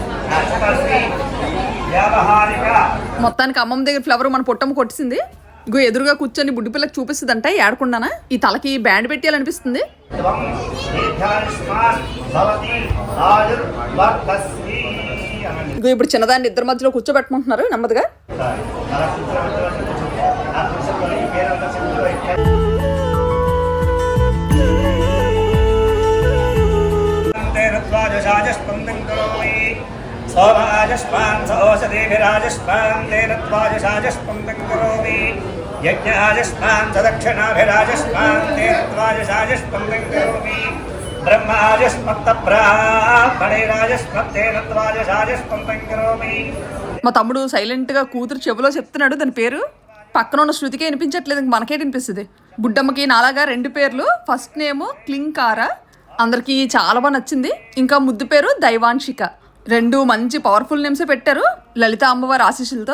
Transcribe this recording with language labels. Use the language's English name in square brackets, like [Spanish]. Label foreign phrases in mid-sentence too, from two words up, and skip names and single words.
[Telugu] మొత్తానికి అమ్మమ్మ దగ్గర ఫ్లవర్ మన పొట్టమ్మ కొట్టిసింది. ఇగో ఎదురుగా కూర్చొని బుడ్డి పిల్లకి చూపిస్తుందంట ఏడకుండానా. ఈ తలకి బ్యాండ్ పెట్టాలనిపిస్తుంది. ఇగో ఇప్పుడు చిన్నదాన్ని ఇద్దరి మధ్యలో కూర్చోబెట్టుకుంటున్నారు నెమ్మదిగా. [Sanskrit] सोमाजस्पान् सौषधीभिराजस्पान् तेन त्वाजसाजस्पन्दं करोमि यज्ञाजस्पान् सदक्षिणाभिराजस्पान् तेन त्वाजसाजस्पन्दं करोमि ब्रह्माजस्मत्तब्राह्मणैराजस्मत्तेन त्वाजसाजस्पन्दं करोमि. [Telugu] మా తమ్ముడు సైలెంట్ గా కూతురు చెవిలో చెప్తున్నాడు దాని పేరు. పక్కన ఉన్న శృతికే వినిపించట్లేదు, ఇంక మనకే వినిపిస్తుంది. బుడ్డమ్మకి నాలాగా 2 పేర్లు. [English] first name [Telugu] క్లింకారా, అందరికి చాలా బాగా నచ్చింది. ఇంకా ముద్దు పేరు దైవాంశిక. 2 మంచి [English] powerful names [Telugu] పెట్టారు లలిత అమ్మవారి ఆశీస్సులతో.